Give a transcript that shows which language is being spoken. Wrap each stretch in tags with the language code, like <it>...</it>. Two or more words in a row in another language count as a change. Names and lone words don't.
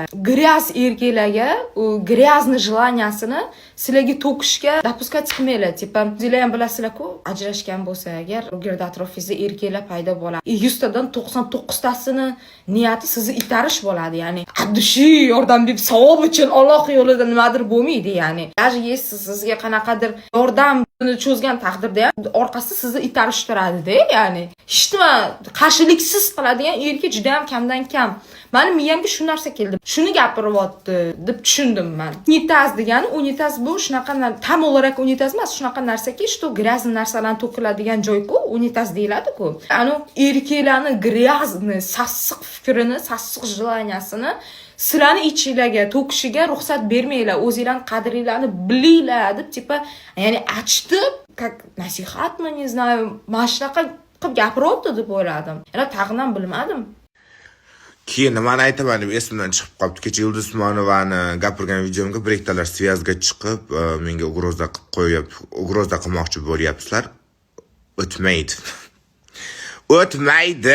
<uz>Gryaz erkaklarga u gryazny желаниясini sizlarga to'kishga допускать qilmanglar. Tipa, o'zinglar ham bilasizlar-ku, ajrashgan bo'lsa agar o'girda atrofingizda erkaklar paydo bo'ladi. 100 tadan 99 tasini niyati sizni itarish bo'ladi, ya'ni addushi yordam deb savob uchun Alloh yo'lida nimadir bo'lmaydi, ya'ni.</uz> <ru>Даже если</ru> <uz>sizga qanaqadir yordam cho'zgan taqdirda ham orqasida sizni itarish turadi-da, ya'ni. Hech nima qarshiliksiz qiladigan erkak juda ham kamdan kam. Meni miyamga shu narsa keldi. Shuni gapiryapti deb tushundim men. Unitaz degani, unitaz bu shunaqa tam olarak unitaz emas, shunaqa narsaki, что gryazny narsalarni to'kiladigan joy-ku, unitaz deyiladi-ku. Ani erkaklarni gryazny, sassiq fikrini, sassiq желаниясini sizlarni ichinglarga to'kishiga ruxsat bermanglar. O'zinglarning qadringlarni bilinglar deb tipa, ya'ni achitib,</uz> <ru>как nasihatmi, не знаю,</ru> <uz>mana shunaqa qilib gapiryapti deb o'yladim. Yana tag'inam bilmadim. Keyin nimani aytaman deb esimdan chiqib qolibdi. Kecha Yulduz Usmonovani gapirgan videomga bir ikkilar svязga chiqib, menga ugroza qilib qo'yib, ugroza qilmoqchi bo'lyapsizlar. O'tmaydi. O'tmaydi.</uz>